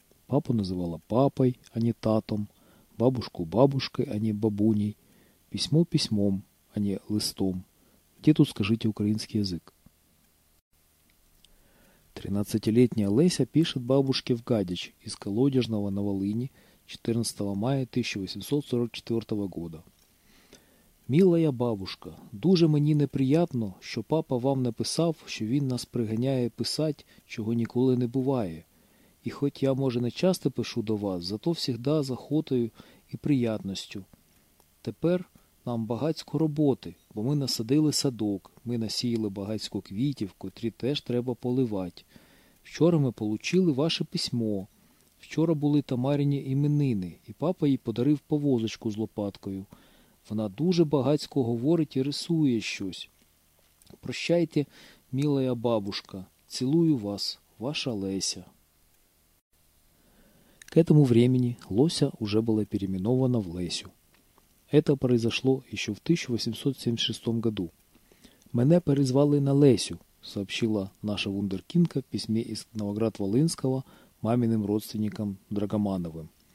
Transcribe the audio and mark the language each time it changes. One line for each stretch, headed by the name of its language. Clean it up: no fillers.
Russian: Папу называла папой, а не татом, бабушку бабушкой, а не бабуней, письмо письмом, а не листом. Где тут скажите украинский язык? 13-летняя Леся пишет бабушке в Гадяч из Колодежного на Волыни 14 мая 1844 года.
Ukrainian: «Милая бабушка, дуже мені неприятно, що папа вам написав, що він нас приганяє писати, чого ніколи не буває. І хоч я, може, не часто пишу до вас, зато всігда з охотою і приятностю. Тепер нам багацько роботи, бо ми насадили садок, ми насіяли багацько квітів, котрі теж треба поливати. Вчора ми получили ваше письмо. Вчора були Тамаріні іменини, і папа їй подарив повозочку з лопаткою. Вона дуже багацько говорить і рисує щось. Прощайте, мілая бабушка, цілую вас, ваша Леся».
Russian: К этому времени Лося уже была переименована в Лесю. Это произошло еще в 1876 году.
Ukrainian: «Мене перезвали на Лесю»,
Russian: сообщила наша вундеркинка в письме из Новоград-Волынского маминым родственникам Драгомановым.